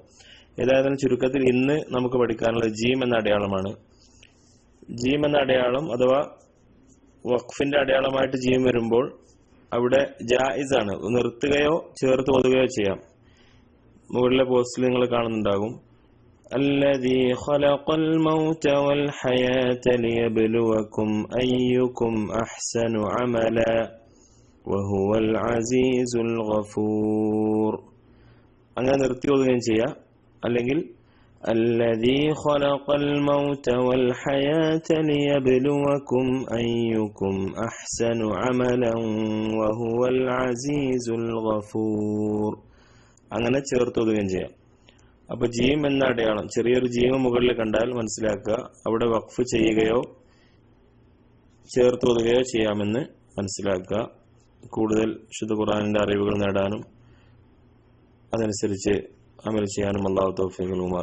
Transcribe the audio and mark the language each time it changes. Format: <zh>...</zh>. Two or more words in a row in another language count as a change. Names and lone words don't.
<ml>ഏതായാലും ചുരുക്കത്തിൽ ഇന്ന് നമുക്ക് പഠിക്കാനുള്ളത് ജീം എന്ന അടയാളമാണ്. ജീം എന്ന അടയാളം അഥവാ വഖഫിന്റെ അടയാളമായിട്ട് ജീം വരുമ്പോൾ അവിടെ ജായിസ് ആണ്, നിർത്തുകയോ ചേർത്ത് ഓതുകയോ ചെയ്യാം. മുകളിലെ പോസ്റ്റിൽ നിങ്ങൾ കാണുന്നുണ്ടാകും,</ml> <ar>الذي خلق الموت والحياة ليبلوكم أيكم أحسن عملا وهو العزيز الغفور.</ar> <ml>അങ്ങനെ നിർത്തി ഓതുകയും ചെയ്യാം. അല്ലെങ്കിൽ</ml> <ar>الذي خلق الموت والحياة ليبلوكم أيكم أحسن عملا وهو العزيز الغفور.</ar> <ml>അങ്ങനെ ചേർത്ത് ഓതുകയും ചെയ്യാം. അപ്പൊ ജീം എന്ന അടയാളം, ചെറിയൊരു ജീം മുകളിൽ കണ്ടാൽ മനസ്സിലാക്കുക അവിടെ വഖഫ് ചെയ്യുകയോ ചേർത്ത് ഓതുകയോ ചെയ്യാമെന്ന് മനസ്സിലാക്കുക. കൂടുതൽ വിശുദ്ധ ഖുർആനിന്റെ അറിവുകൾ നേടാനും അതനുസരിച്ച് അമൽ ചെയ്യാനും അല്ലാഹു തൗഫീഖ് നൽകുമാറാകട്ടെ.</ml>